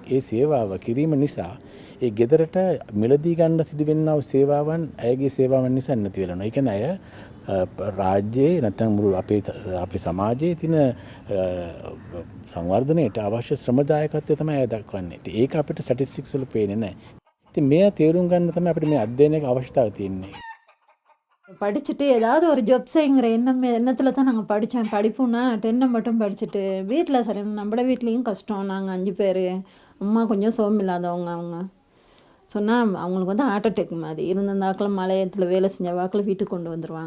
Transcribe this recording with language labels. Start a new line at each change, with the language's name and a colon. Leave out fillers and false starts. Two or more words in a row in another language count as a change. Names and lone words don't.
Sinhala: ඒ සේවාව කිරීම නිසා ඒ ගෙදරට මිලදී ගන්න සිදුවෙනා වූ සේවාවන් ඇයගේ සේවාවන් නිසා නැති වෙනවා. ඒ කියන්නේ අය රාජ්‍යයේ නැත්නම් මුළු අපේ සමාජයේ තියෙන සංවර්ධනයට අවශ්‍ය ශ්‍රමදායකත්වය තමයි අය දක්වන්නේ. ඉතින් ඒක අපිට ස්ටැටිස්ටික්ස් වල පේන්නේ නැහැ. ඉතින් මේ තේරුම් ගන්න තමයි අපිට මේ අධ්‍යයනයක අවශ්‍යතාවය තියෙන්නේ.
Tamil: படிச்சுட்டு ஏதாவது ஒரு ஜாப் செய்யுங்கிற எண்ணத்தில் தான் நாங்கள் படித்தேன். படிப்புன்னா 10 மட்டும் படிச்சுட்டு வீட்டில் சரி நம்மளோட வீட்லேயும் கஷ்டம். நாங்கள் 5 பேர், அம்மா கொஞ்சம் சோமில்லாதவங்க. அவங்க சொன்னால் அவங்களுக்கு வந்து
English: heart attack
Tamil: மாதிரி இருந்திருந்தாக்கில் மலையத்தில் வேலை செஞ்ச வாக்கில் வீட்டுக்கு கொண்டு வந்துடுவாங்க.